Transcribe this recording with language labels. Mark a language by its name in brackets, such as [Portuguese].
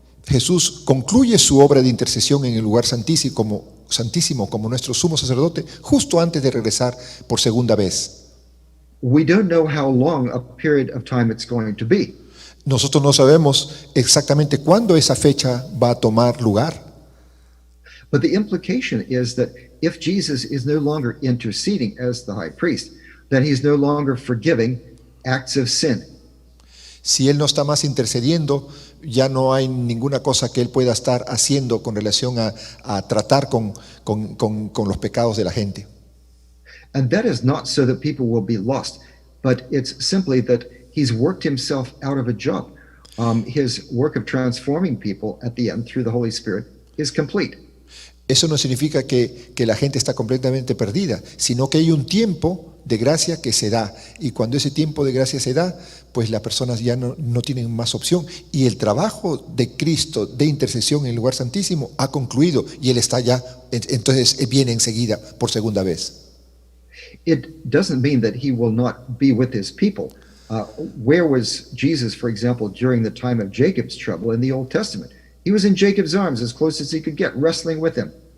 [Spanish] Jesús concluye su obra de intercesión en el lugar santísimo como nuestro sumo sacerdote justo antes de regresar por segunda vez. [English] We don't know how long a period of time it's going to be. [Spanish] Nosotros no sabemos exactamente cuándo esa fecha va a tomar lugar. [English] But the implication is that if Jesus is no longer interceding as the high priest, then he's no longer forgiving acts of sin. [Spanish] Si Él no está más intercediendo, ya no hay ninguna cosa que Él pueda estar haciendo con relación a tratar con los pecados de la gente. [English] And that is not so that people will be lost, but it's simply that he's worked himself out of a job. His work of transforming people at the end through the Holy Spirit is complete. [Spanish] Eso no significa que la gente está completamente perdida, sino que hay un tiempo de gracia que se da. Y cuando ese tiempo de gracia se da, pues las personas ya no tienen más opción. Y el trabajo de Cristo de intercesión en el lugar santísimo ha concluido y Él está ya, entonces viene enseguida por segunda vez. [English] It doesn't mean that he will not be with his people. Where was Jesus, for example, during the time of Jacob's trouble in the Old Testament? He was in Jacob's arms as close as he could get, wrestling with him.